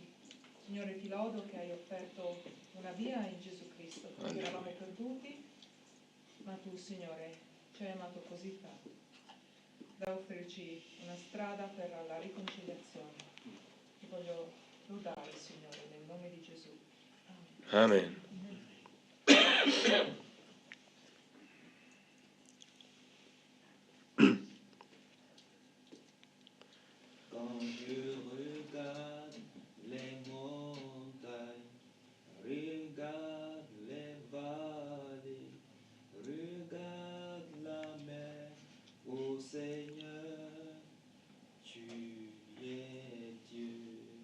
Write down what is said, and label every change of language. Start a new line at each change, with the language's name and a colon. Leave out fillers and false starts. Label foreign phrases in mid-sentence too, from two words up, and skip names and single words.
Italian: Signore, ti lodo che hai offerto una via in Gesù Cristo, perché eravamo perduti, ma tu, Signore, ci hai amato così tanto da offrirci una strada per la riconciliazione. Ti voglio lodare, Signore, nel nome di Gesù. Amen. Amen.
French: Quand je regarde les montagnes, regarde les vallées, regarde la mer, ô Seigneur, tu es Dieu.